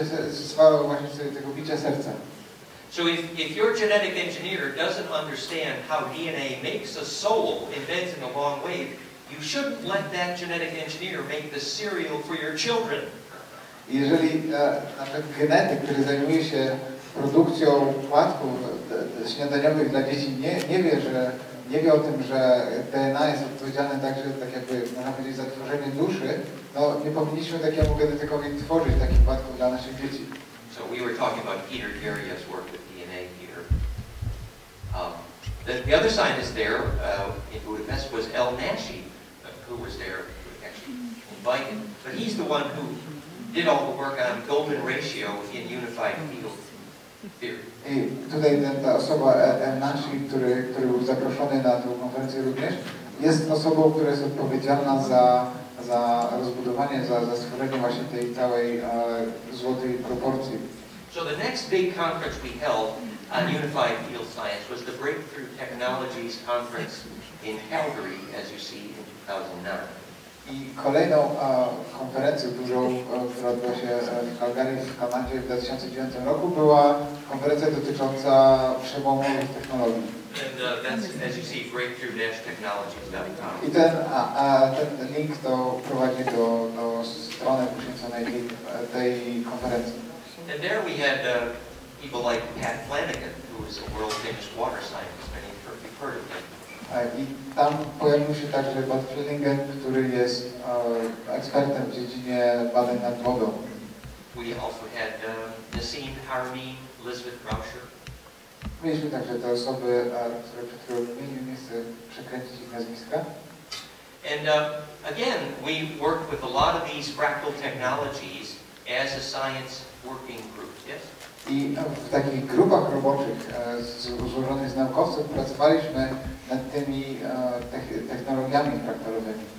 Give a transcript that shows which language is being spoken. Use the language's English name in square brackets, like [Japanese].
[Polish] z falą właśnie tego bicia serca. [English] So if your genetic engineer doesn't understand how DNA makes a soul embeds in a long wave, you shouldn't let that genetic engineer make the cereal for your children. [Polish] Jeżeli na przykład genetyk, który zajmuje się produkcją płatków śniadaniowych dla dzieci, nie wie o tym, że DNA jest odpowiedzialne także, tak jakby, można powiedzieć, za tworzenie duszy, no nie powinniśmy takiemu genetykowi tworzyć takich płatków dla naszych dzieci. [English] So we were talking about Peter Garria's work with DNA here. The other scientist there in Budapest was El Nashi, who was there actually invited, but he's the one who did all the work on golden ratio in unified field theory. [Polish] I tutaj ta osoba El Nashi, który był zaproszony na tę konferencję również, jest osobą, która jest odpowiedzialna za rozbudowanie, za stworzenie właśnie tej całej złotej proporcji. [English] So the next big conference we held on unified field science was the Breakthrough Technologies Conference in Calgary, as you see, in 2009. [Polish] I kolejną konferencję dużą, która odbyła się w Calgary w Kanadzie w 2009 roku, była konferencja dotycząca przełomowych technologii. [English] And that's, as you see, breakthrough-technologies.com. [Polish] I ten link to prowadzi do strony poświęconej tej konferencji. [English] And there we had people like Pat Flanagan, who is a world-famous water scientist. Many of you have heard of him. [Polish] I tam pojawił się także Pat Flanagan, który jest ekspertem w dziedzinie badań nad wodą. [English] We also had Nassim Haramein, Elizabeth Rauscher. [Polish] Mieliśmy także te osoby, które przed chwilą wymieniłem, nie chcę przekręcić ich nazwiska. [English] And again, we worked with a lot of these fractal technologies as a science working group. Yes? [Polish] I w takich grupach roboczych złożonych z naukowców pracowaliśmy nad tymi technologiami fraktalowymi.